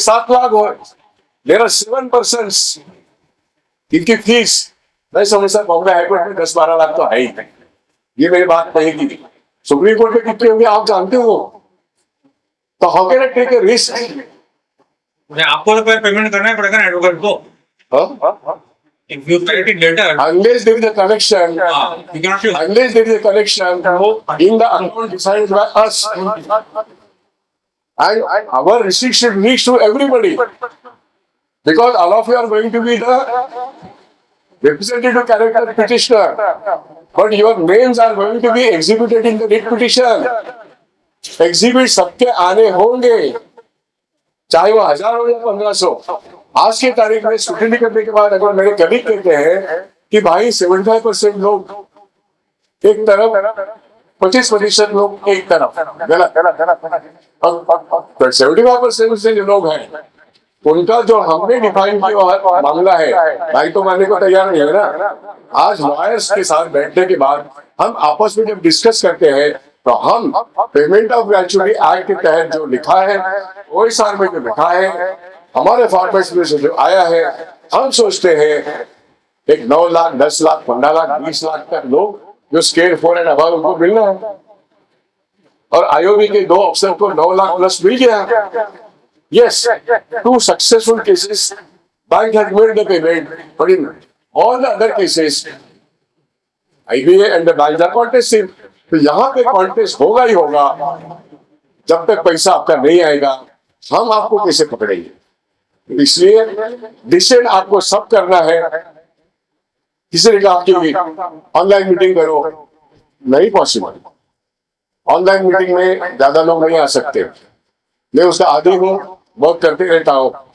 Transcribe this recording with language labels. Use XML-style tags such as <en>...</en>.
<hi>7 लाख और</hi> <en>there are 7 persons,</en> <hi>इनकी fees मैं समझता बॉम्बे हाईकोर्ट में 10-12 लाख तो है ही। ये मेरी बात नहीं की, सुप्रीम कोर्ट में कितने होंगे आप जानते हो। तो</hi> <en>how can I take a risk</en> <hi>आपको तो पेमेंट करना ही पड़ेगा ना एडवोकेट को.</hi> <en>If you write it later, Unless there is a connection, you cannot use. unless there is a connection in the account decided by us, and our receipt should reach to everybody, because all of you are going to be the representative character petitioner, but your names are going to be exhibited in the writ petition.</en> <hi>Exhibit सबके आने होंगे, चाहे वो 1000 हो या 1500. आज के तारीख में स्क्रूटिनी करने के बाद अगर मेरे कलीग कहते हैं कि भाई 75% लोग एक तरफ, 25% लोग एक तरफ, गलत. और 75% से जो लोग हैं उनका जो हमने डिफाइन किया मामला है, भाई तो मानने को तैयार नहीं है ना. आज लॉयर्स के साथ बैठने के बाद हम आपस में जब डिस्कस करते हैं तो हम पेमेंट ऑफ ग्रेचुटी एक्ट के तहत जो लिखा है, ओएसआर में जो लिखा है, हमारे फॉर्मेट्स में से जो आया है, हम सोचते हैं एक 9 लाख, 10 लाख, 15 लाख, 20 लाख तक लोग जो स्केल 4 एंड अबव उनको मिलना है. और आईओबी के 2 अफसर को 9 लाख प्लस मिल गया.</hi> <en>Yes, 2 successful cases, bank has made the payment, but in all the other cases, IBA and the banks are contesting.</en> <hi>तो यहाँ पे कॉन्टेस्ट होगा ही होगा. जब तक पैसा आपका नहीं आएगा हम आपको कैसे पकड़ेंगे. इसलिए डिसीजन आपको सब करना है. किसी ने कहा कि ऑनलाइन मीटिंग करो, नहीं पॉसिबल. ऑनलाइन मीटिंग में ज्यादा लोग नहीं आ सकते. मैं उसका आदी हूँ, वर्क करते रहता हूँ.</hi>